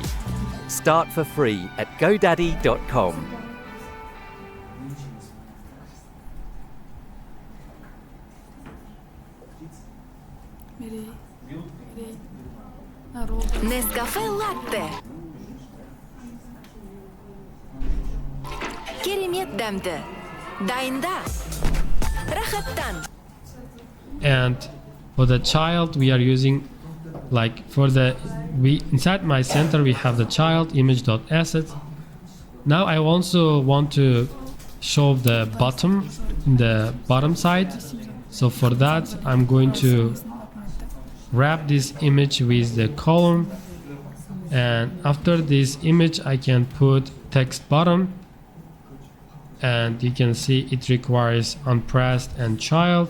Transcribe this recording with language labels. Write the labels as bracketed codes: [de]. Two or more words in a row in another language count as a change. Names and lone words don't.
[en] Start for free at godaddy.com. Nescafe Latte. [kk] Керемет дәмді. Дайында. Рахаттан. [en] And for the child we are using, like for the inside my center we have the child image.asset. Now I also want to show the bottom in the bottom side, so for that I'm going to wrap this image with the column, and after this image I can put text bottom, and you can see it requires unpressed and child.